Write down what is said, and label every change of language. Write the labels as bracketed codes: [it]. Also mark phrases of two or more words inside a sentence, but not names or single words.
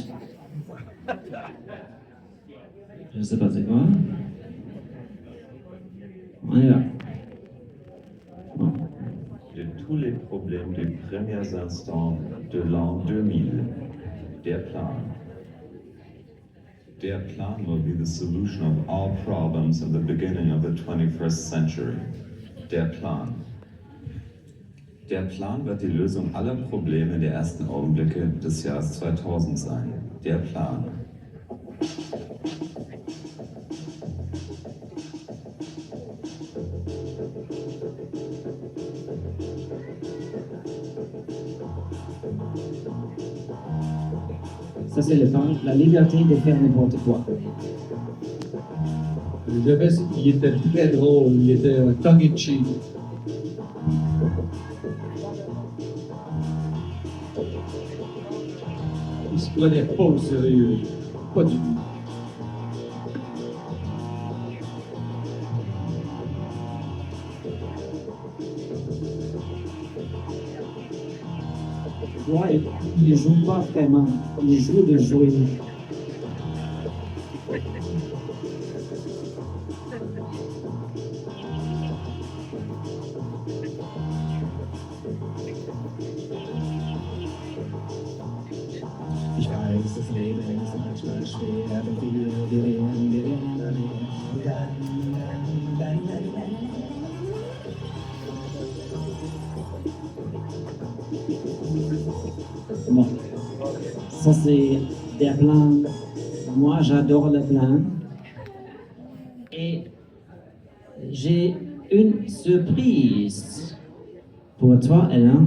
[fr] Je ne sais pas c'est quoi. On y va. Bon. De tous les problèmes des premiers instants de l'an 2000, [en] Der Plan. Der Plan will be the solution of all problems of the beginning of the 21st century. [de] Der Plan. Der Plan wird die Lösung aller Probleme der ersten Augenblicke des Jahres 2000 sein. Der Plan. [fr] Ça, c'est le punk, la liberté de faire n'importe quoi. Il était très drôle, il était [en] tongue-in-cheek. [fr] Il se prenait pas au sérieux, pas du tout. Ouais, il ne joue pas vraiment, il joue de jouer. [de] Ich weiß, das Leben ist manchmal schwer, aber wir werden. [fr] Bon, ça c'est Der Plan. Moi, j'adore le Plan. Et j'ai une surprise pour toi, Alain.